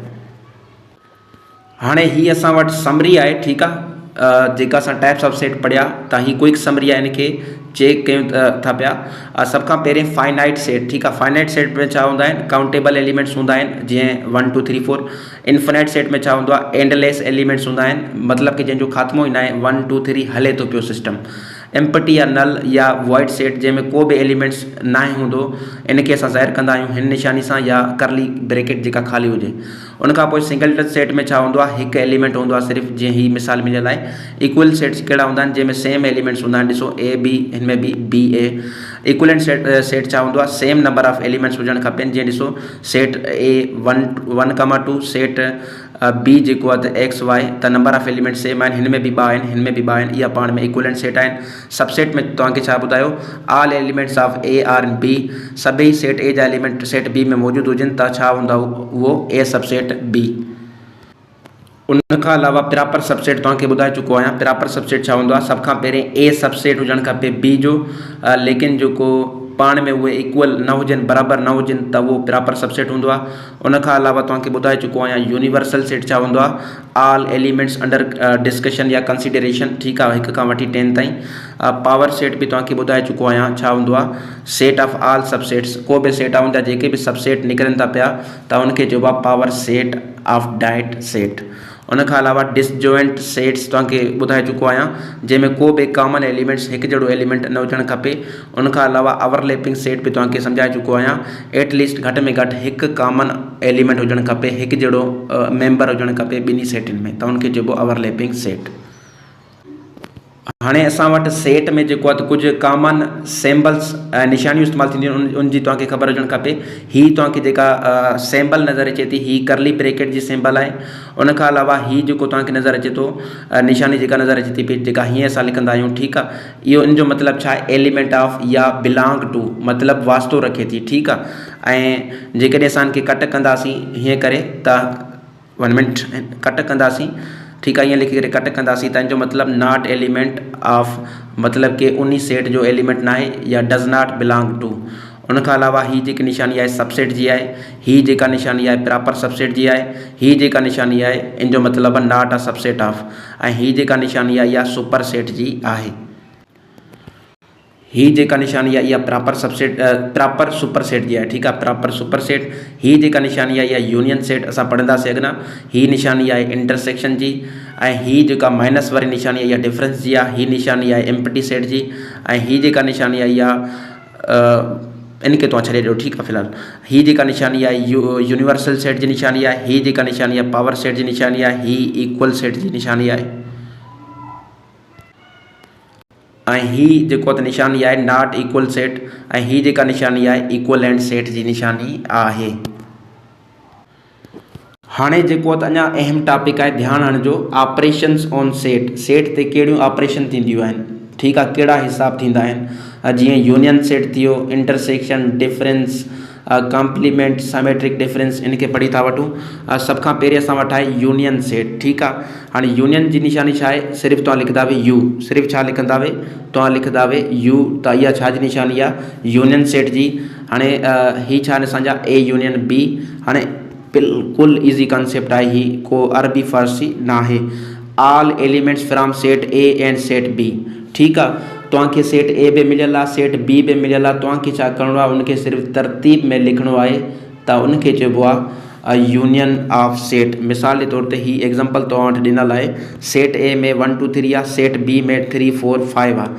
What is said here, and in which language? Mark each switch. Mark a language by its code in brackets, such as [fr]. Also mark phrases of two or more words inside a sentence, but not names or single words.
[sd] हाणे हीअ असां वटि समरी आहे, ठीकु आहे, जेका असां [en] types of set [sd] पढ़िया, त हीअ [en] quick summary [sd] आहे, इनखे चेक कयूं था पिया। सभ खां पहिरें [en] finite set, [sd] ठीकु आहे। [en] finite set [sd] में छा हूंदा आहिनि, [en] countable elements [sd] हूंदा आहिनि, जीअं 1 2 3 4। [en] infinite set [sd] में छा हूंदो आहे, [en] endless elements [sd] हूंदा आहिनि, मतिलब कि जंहिंजो ख़ात्मो ई न आहे, 1 2 3 हले थो पियो सिस्टम। एम्पटी या नल या [en] void set [sd] जैमें को भी एलिमेंट्स ना हूंदो इनके असां ज़ाहिर कंदा आहियूं हिन निशानी सां या [en] curly bracket [sd] जेका खाली हुजे। उन खां पोइ [en] single set [sd] में छा हूंदो आहे, हिकु एलिमेंट हूंदो आहे सिर्फ़ु, जीअं ही मिसाल मिलियल आहे। [en] equal sets [sd] कहिड़ा हूंदा आहिनि, जंहिंमें [en] same elements [sd] हूंदा आहिनि। ॾिसो ए बी, हिन में बि बी ए। [en] equivalent set [sd] छा हूंदो आहे, [en] Same number of elements [sd] हुजणु खपनि। जीअं ॾिसो सेट ए 1,2, सेट बी जेको आहे त एक्स वाई, त [en] number of element same [sd] आहिनि, हिन में बि 2 आहिनि, हिन में बि 2 आहिनि, इहा पाण में [en] equivalent set [sd] आहिनि। सबसेट में तव्हांखे छा ॿुधायो, [en] All elements of A are in B, [sd] सभई सेट ए जा एलिमेंट सेट बी में मौजूदु हुजनि त छा हूंदा उहो [en] A subset B. [sd] उन खां अलावा [en] proper subset [sd] तव्हांखे ॿुधाए चुको आहियां। [en] proper subset [sd] छा हूंदो आहे, सभ खां पहिरें ए सबसेट हुजणु खपे बी जो, लेकिन जेको पाण में उहे इक्वल न हुजनि, बराबरि न हुजनि, त उहो [en] proper subset [sd] हूंदो आहे। उन खां अलावा तव्हांखे ॿुधाए चुको आहियां [en] universal set [sd] छा हूंदो आहे, [en] All elements under discussion या consideration, [sd] ठीकु आहे, 1 खां वठी 10 ताईं। [en] power set [sd] बि तव्हांखे ॿुधाए चुको आहियां छा हूंदो आहे, [en] set of all subsets, [sd] को बि सेट हूंदा जेके बि सबसेट निकिरनि था पिया त उनखे चइबो आहे [en] power set of that set. [sd] उन खां अलावा [en] disjoint sets [sd] तव्हांखे ॿुधाए चुको आहियां, जंहिंमें को बि [en] common elements [sd] हिकु जहिड़ो एलिमेंट न हुजणु खपे। उन खां अलावा [en] overlapping set [sd] बि तव्हांखे सम्झाए चुको आहियां। एटलीस्ट घटि में घटि हिकु [en] common element [sd] हुजणु खपे, हिकु जहिड़ो मेंबर हुजणु खपे ॿिन्ही सेटनि में, त उनखे चइबो [en] overlapping set. [sd] हाणे असां वटि सेट में जेको आहे त कुझु [en] common symbols [sd] निशानियूं इस्तेमालु थींदियूं आहिनि, उनजी तव्हांखे ख़बर हुजणु खपे। हीअ तव्हांखे जेका सिम्बल नज़र अचे थी, हीअ [en] curly bracket [sd] जी सिम्बल आहे। उन खां अलावा हीअ जेको तव्हांखे नज़र अचे थो, निशानी जेका नज़र अचे थी पई, जेका हीअं असां लिखंदा आहियूं, ठीकु आहे, इहो इन जो मतिलबु छा आहे, [en] Element of या belong to, [sd] मतिलबु वास्तो रखे थी, ठीकु आहे। ऐं जेकॾहिं असां इनखे कट कंदासीं हीअं करे त 1 मिनट कट कंदासीं, ठीकु आहे, ईअं लिखी करे कट कंदासीं त इन जो मतिलबु [en] not element of, [sd] मतिलबु कि उन सेट जो एलिमेंट न आहे या [en] does not belong to. [sd] उन खां अलावा हीअ जेकी निशानी आहे सबसेट जी आहे, हीअ जेका निशानी आहे [en] proper subset [sd] जी आहे, हीअ जेका निशानी आहे इन जो मतिलबु [en] not a subset of, [sd] ऐं हीअ जेका निशानी आहे इहा [en] super set [sd] जी आहे। हीअ जेका निशानी आहे इहा [en] proper super set [sd] जी आहे, ठीकु आहे, [en] proper super set. [sd] हीअ जेका निशानी आहे इहा [en] union set [sd] असां पढ़ंदासीं अॻियां। हीअ निशानी आहे इंटरसेक्शन जी, ऐं हीअ जेका माइनस वारी निशानी आहे इहा डिफरेंस जी आहे। हीअ निशानी आहे [en] empty set [sd] जी, ऐं हीअ जेका निशानी आहे इहा इनखे तव्हां छॾे ॾियो, ठीकु आहे। फ़िलहाल हीअ जेका निशानी आहे [en] universal set [sd] जी निशानी आहे, हीअ जेका निशानी आहे [en] power set [sd] जी निशानी आहे, हीअ [en] equal set [sd] जी निशानी आहे, ऐं हीअ जेको त निशानी आहे [en] not equal set, [sd] ऐं हीअ जेका निशानी आहे [en] equivalent set [sd] जी निशानी आहे। हाणे जेको त अञा अहम टॉपिक आहे, ध्यानु हणिजो, [en] operations on set. [sd] सेट ते कहिड़ियूं ऑपरेशन थींदियूं आहिनि, ठीकु आहे, कहिड़ा हिसाब थींदा आहिनि। जीअं [en] union set [sd] थी वियो, [en] Intersection, difference, complement, symmetric difference, [sd] इनखे पढ़ी था वठूं। सभ खां पहिरीं असां वटि आहे [en] union set, [sd] ठीकु आहे। हाणे यूनियन जी निशानी छा आहे, सिर्फ़ु तव्हां लिखंदा वे यू, सिर्फ़ु छा लिखंदा वे, तव्हां लिखंदा वे यू, त इहा छा जी निशानी आहे, [en] union set [sd] जी। हाणे हीअ छा आहिनि असांजा [en] A union B. [sd] हाणे बिल्कुलु [en] easy concept [sd] आहे, ही को अरबी फ़ारसी न आहे। [en] All elements from set A and set B, [sd] ठीकु आहे। तव्हांखे सेट ए बि मिलियल आहे, सेट बी बि मिलियल आहे, तव्हांखे छा करिणो आहे, उनखे सिर्फ़ु तरतीब में लिखिणो आहे, त उनखे चइबो आहे [en] union of set. [sd] मिसाल जे तौर ते ही एग्ज़ाम्पल तव्हां वटि ॾिनल आहे, सेट ए में 1 2 3 आहे, सेट बी में 3 4 5 आहे।